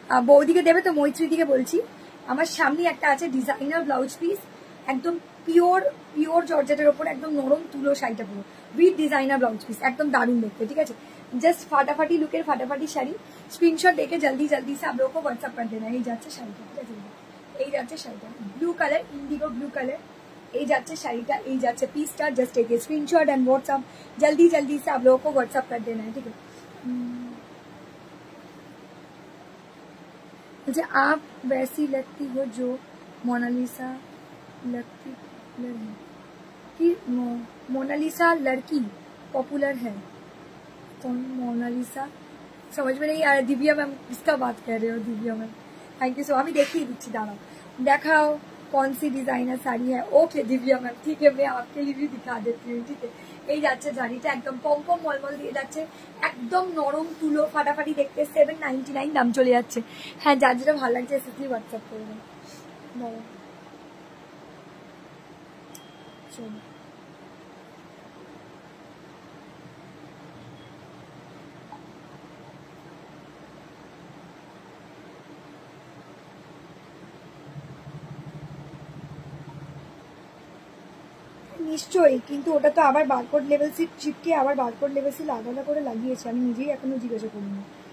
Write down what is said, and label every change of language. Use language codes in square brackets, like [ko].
[bn] বৌদিকে দেবে তো মৈত্রীদিকে বলছি। আমার সামনে একটা আছে ডিজাইনার ব্লাউজ পিস, একদম পিওর জর্জেটের ওপর একদম নরম তুলো শাড়িটা পুরো উইথ ডিজাইনার ব্লাউজ পিস, একদম দারুণ দেখতে, ঠিক আছে। জাস্ট ফাটাফাটি লুকের ফাটাফাটি শাড়ি, স্ক্রিনশট দেখে জলদি জলদি [hi] से आप लोगों को व्हाट्सएप कर देना। [bn] এই যাচ্ছে শাড়িটা, ঠিক আছে। এই যাচ্ছে শাড়িটা, blue colour, Indigo blue colour. এই যাচ্ছে শাড়িটা, এই যাচ্ছে পিসটা। [hi] Just [en] take a screenshot and WhatsApp [hi] जल्दी जल्दी से आप लोगों को व्हाट्सएप कर देना है, ठीक है। मुझे आप वैसी लगती हो जो मोनालिसा लगती है कि मोनालिसा लड़की पॉपुलर है। कौन मोनालिसा, समझ में नहीं आ रहा। दिव्या मैम, किसका बात कर रहे हो Divya ma'am? [en] Thank you so. [bn] আমি দেখিয়ে দিচ্ছি, দাঁড়াও, দেখাও [hi] कौन सी डिजाइनर साड़ी है। ओके दिव्या मैम, ठीक है, मैं आपके लिए भी दिखा देती हूँ, ठीक है। [bn] এই যাচ্ছে শাড়িটা, একদম পমপম মলমল দিয়ে যাচ্ছে, একদম নরম তুলো ফাটাফাটি দেখতে, 799 দাম চলে যাচ্ছে। হ্যাঁ, যার যেটা ভালো লাগছে সেটি হোয়াটসঅ্যাপ করবেন। চলো, নিশ্চয়ই, কিন্তু ওটা তো আবার বারকোড লেভেল সিট চিপকে আবার বারকোড লেভেল সিট আলাদা করে লাগিয়েছে, আমি নিজেই এখনো জিজ্ঞাসা করিনি।